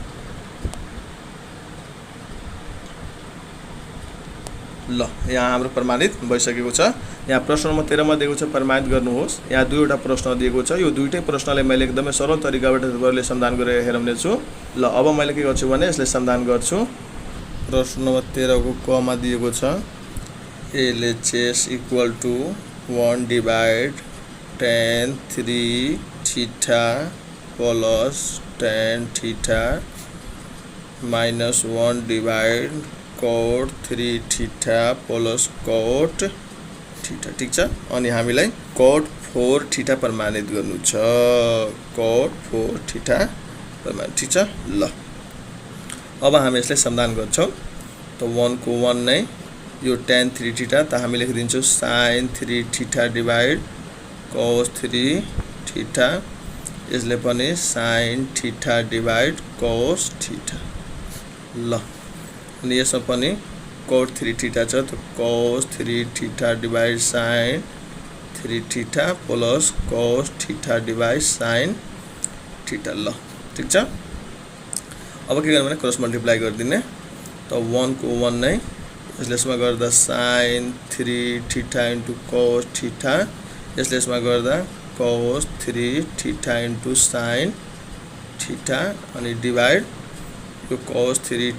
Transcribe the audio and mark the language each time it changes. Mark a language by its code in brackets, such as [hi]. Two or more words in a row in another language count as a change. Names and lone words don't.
[ne] ल यहाँ हाम्रो प्रमाणित भइसकेको छ यहाँ प्रश्न नम्बर 13 मा दिएको छ प्रमाणित गर्नुहोस् यहाँ दुईवटा प्रश्न दिएको छ यो दुईटै प्रश्नलाई मैले एकदमै सरल तरिकाबाट तपाईहरुले समाधान गरेर हेराउने छु ल अब मैले के गर्छु भने यसले समाधान गर्छु प्रश्न नम्बर 13 को क मा दिएको छ LHS [en] equal to [ne] 1 डिवाइड tan 3 थीटा प्लस tan थीटा माइनस 1 डिवाइड cot 3 थीटा प्लस cot थीटा ठीक छ अनि हामीलाई cot 4 थीटा प्रमाणित गर्नु छ cot 4 थीटा प्रमाणित ठीक छ ल अब हामी यसलाई समाधान गर्छौं त 1 को 1 नै यो tan 3 थीटा त हामी लेखिदिन्छौं sin 3 थीटा डिवाइड cos 3 थीटा यसले पनि sin थीटा डिवाइड cos थीटा ल अनि यसमा पनि cot 3 थीटा छ त cos 3 थीटा डिवाइड sin 3 थीटा प्लस cos थीटा डिवाइड sin थीटा ल ठीक छ अब के गर्ने भने [en] cross multiply [ne] गरिदिने त 1 को 1 नै यसले यसमा गर्दा sin 3 थीटा इन्टु cos थीटा यसले यसमा गर्दा cos 3 थीटा इन्टु sin थीटा अनि डिवाइड यो cos 3